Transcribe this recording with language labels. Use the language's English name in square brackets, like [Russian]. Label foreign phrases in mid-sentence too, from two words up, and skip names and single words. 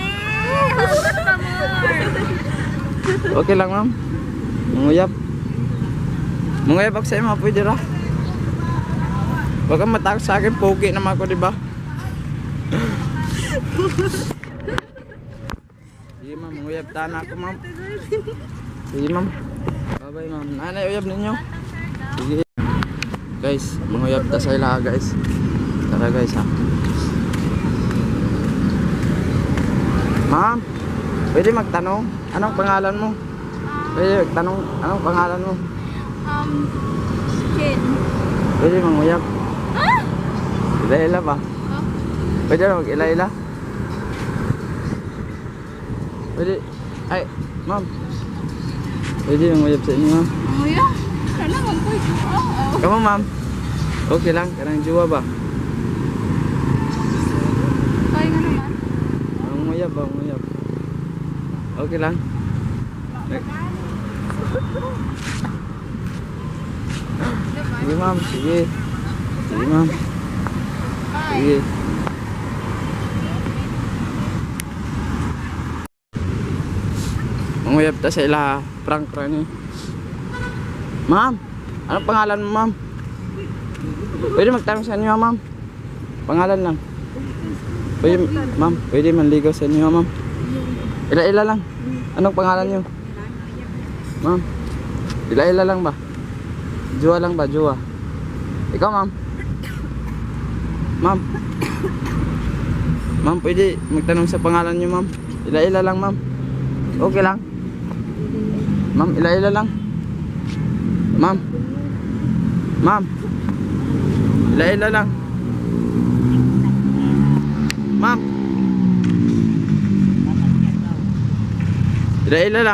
[Filipino] Okay lang ma'am. [Cebuano] Manguyab. Manguyab ako sa iyo ma'am, pwede ra. [Filipino] Huwag kang matakot sa akin, pogi naman ako, diba? [Cebuano] Sige ma'am, manguyab tana ako ma'am. Sige ma'am. Bye bye ma'am. Nanay, uyab ninyo. Sige. Guys, manguyab ta sa ilaha guys. [Filipino] Tara guys ha. Ma'am, pwede magtanong? Anong pangalan mo? Pwede magtanong? Anong pangalan mo? Jin. [Cebuano] Pwede manguyab? Ila-ila ba? Pwede na mag-ila-ila? Pwede? Ay, ma'am. Pwede manguyab sa inyo ma'am? [Filipino] Nguya? Kailangan ko ito. [Cebuano] Kamu ma'am? Okay lang, karang juwa ba? [Filipino] Kaya nga naman. [Cebuano] Manguyab ba? Manguyab. Okay lang? Sige ma'am, sige. Sige ma'am. Sige. Manguyab ta sa ilaha. Prank ni. [Filipino] Ma'am, anong pangalan mo ma'am? Pwede magtanong sa inyo ma'am? Pangalan lang. Pwede ma'am, pwede manligaw sa inyo ma'am? [Cebuano] Ila-ila lang. [Filipino] Anong pangalan niyo? [Cebuano] Ma'am, ila-ila lang ba? [Filipino] Jowa lang ba? Jowa? Ikaw ma'am? Ma'am? Ma'am, pwede magtanong sa pangalan niyo, ma'am. [Cebuano] Ila-ila lang, ma'am. Okay lang. Ma'am, ila-ila lang. Ma'am. Ma'am. Ila-ila lang. Ma'am. Ila-ila lang.